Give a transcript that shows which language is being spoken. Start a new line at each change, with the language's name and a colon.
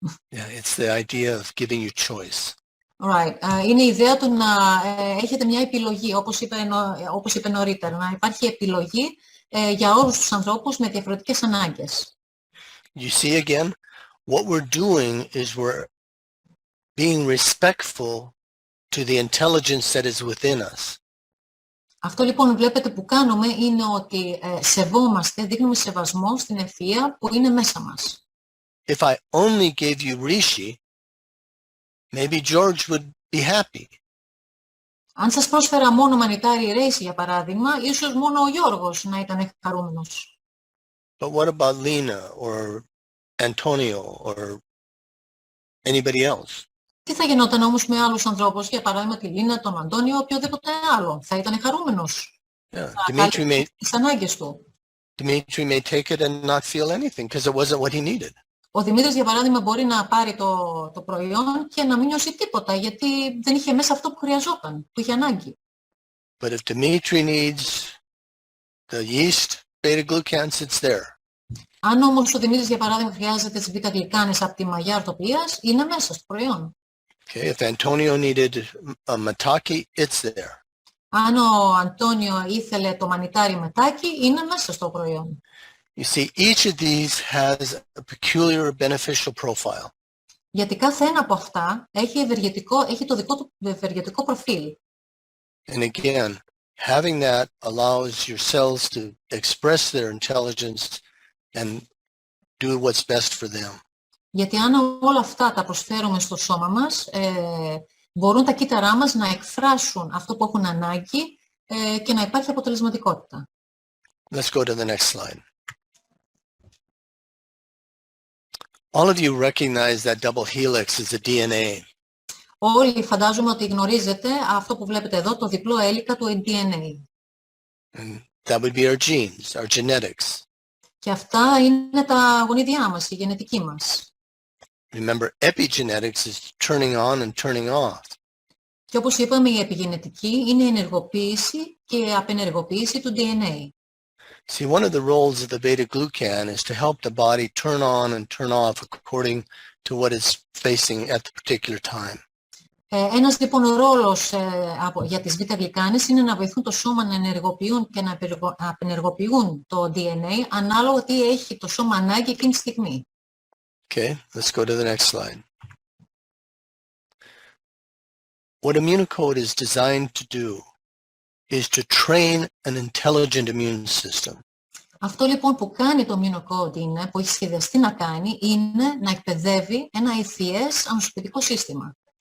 English: Yeah, it's the idea of giving you choice. Right.
Greek: Είναι η ιδέα του να έχετε μια επιλογή, όπως είπε νωρίτερα, να υπάρχει επιλογή για όλους τους ανθρώπους με διαφορετικές ανάγκες.
English: You see again, what we're doing is we're being respectful to the intelligence that is within us.
Greek: Αυτό λοιπόν βλέπετε που κάνουμε είναι ότι σεβόμαστε, δείχνουμε σεβασμό στην ευφυΐα που είναι μέσα μας.
English: If I only gave you reishi, maybe George would be happy.
Greek: Αν σας πρόσφερα μόνο μανιτάρι ρέισι, για παράδειγμα, ίσως μόνο ο Γιώργος να ήταν χαρούμενος.
English: But what about Lena or Antonio or anybody else?
Greek: Τι θα γινόταν όμως με άλλους ανθρώπους, για παράδειγμα τη Λίνα, τον Αντώνιο, οποιοδήποτε άλλο? Θα ήταν χαρούμενος.
English: Yeah.
Greek: Θα κάλυψε τις ανάγκες του.
English: Dimitri may take it and not feel anything because it wasn't what he needed.
Greek: Ο Δημήτρης, για παράδειγμα, μπορεί να πάρει το προϊόν και να μην νιώσει τίποτα, γιατί δεν είχε μέσα αυτό που χρειαζόταν, που είχε ανάγκη.
English: But if Dimitri needs the yeast, beta-glucans, it's there.
Greek: Αν όμως ο Δημήτρης, για παράδειγμα, χρειάζεται τις β-γλυκάνες από τη μαγιά ορτοπίας, είναι μέσα στο προϊόν.
English: Okay, if Antonio needed a mataki, it's there.
Greek: Αν ο Αντώνιο ήθελε το μανιτάρι μετάκι, είναι μέσα στο προϊόν.
English: You see, each of these has a peculiar beneficial profile.
Greek: Γιατί κάθε ένα από αυτά έχει το δικό του ευεργετικό προφίλ.
English: And again, having that allows your cells to express their intelligence and do what's best for them.
Greek: Γιατί αν όλα αυτά τα προσφέρουμε στο σώμα μας, μπορούν τα κύτταρά μας να εκφράσουν αυτό που έχουν ανάγκη και να υπάρχει αποτελεσματικότητα.
English: Let's go to the next slide. All of you recognize that double helix is the DNA.
Greek: Όλοι φαντάζομαι ότι γνωρίζετε αυτό που βλέπετε εδώ, το διπλό έλικα του DNA.
English: And that would be our genes, our genetics.
Greek: Και αυτά είναι τα γονίδια μας, η γενετική μας.
English: Remember, epigenetics is turning on and turning off.
Greek: Και όπως είπαμε, η επιγενετική είναι η ενεργοποίηση και απενεργοποίηση του DNA.
English: See, one of the roles of the beta-glucan is to help the body turn on and turn off according to what it's facing at the particular time.
Greek: Ένας λοιπόν ρόλος για τις β-γλυκάνες είναι να βοηθούν το σώμα να ενεργοποιούν και να απενεργοποιούν το DNA ανάλογα τι έχει το σώμα ανάγκη εκείνη τη στιγμή.
English: Okay, let's go to the next slide. What Immunocode is designed to do is to train an intelligent immune system.
Greek: Αυτό λοιπόν που κάνει το Immunocode είναι, που έχει σχεδιαστεί να κάνει, είναι να εκπαιδεύει ένα ευθυές ανοσοποιητικό σύστημα.